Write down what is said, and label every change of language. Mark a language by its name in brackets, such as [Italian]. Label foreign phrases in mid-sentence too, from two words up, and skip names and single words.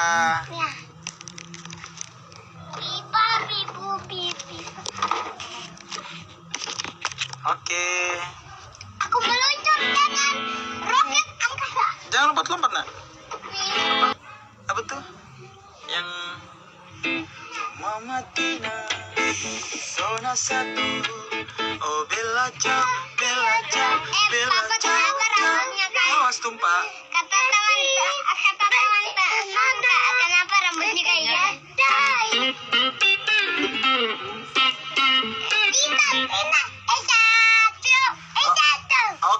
[Indonesian] Ya. Pipa, pipu, pipi. Oke. Aku meluncur dengan roket angkasa. Jangan lompat-lompat, Nak. Apa tuh? Yang Mama Tina Zona 1. [Italian] Oh Bella Ciao, Bella Ciao, Bella [Indonesian] Papa, [Italian] Ciao. [Indonesian] kenapa rambutnya kayak Awas tumpah. kata teman kenapa rambutnya kayak satu.